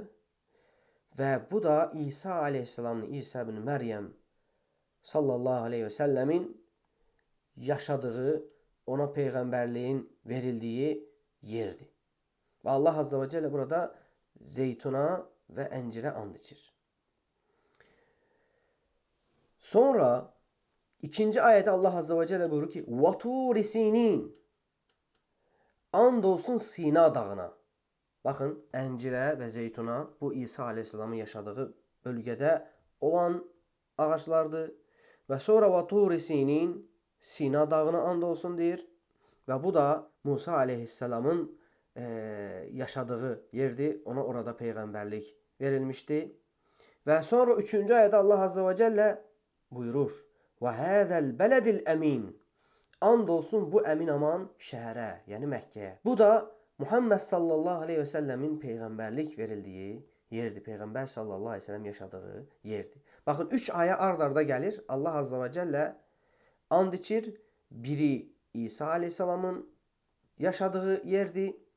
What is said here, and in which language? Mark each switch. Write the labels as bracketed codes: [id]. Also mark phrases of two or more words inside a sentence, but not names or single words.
[az] Və bu da İsa aleyhisselamın, İsa ibn Məryəm [ar] صلى الله عليه وسلم [az] yaşadığı, ona peyğəmbərliyin verildiyi yerdir. Və Allah [ar] عز وجل [az] burada zeytuna və əncirə and içir. Sonra ikinci ayədə Allah [ar] عز وجل [az] buyurur ki, [ar] وَتُورِ سِينِينَ [az] And olsun Sina dağına. Baxın, əncirə və zeytuna bu İsa aleyhisselamın yaşadığı bölgədə olan ağaçlardır. Və sonra [ar] وَتُورِ سِينِينَ [az] Sina dağına and olsun deyir. Və bu da Musa aleyhisselamın yaşadığı yerdir. Ona orada peyğəmbərlik verilmişdi. Və sonra 3-cü ayədə Allah [ar] عز وجل [az] buyurur: [ar] وَهَذَا الْبَلَدِ الْأَمِينَ [az] And olsun bu əmin aman şəhərə, yəni Məkkəyə. Bu da Muhammed [ar] صلى الله عليه وسلم [az] peyğəmbərlik verildiyi yerdir. Peyğəmbər [ar] صلى الله عليه وسلم [az] yaşadığı yerdir. Baxın, 3 ayə ard-arda gəlir. Allah [ar] عز وجل [az] and içir. Biri İsa aleyhisselamın yaşadığı yerdir.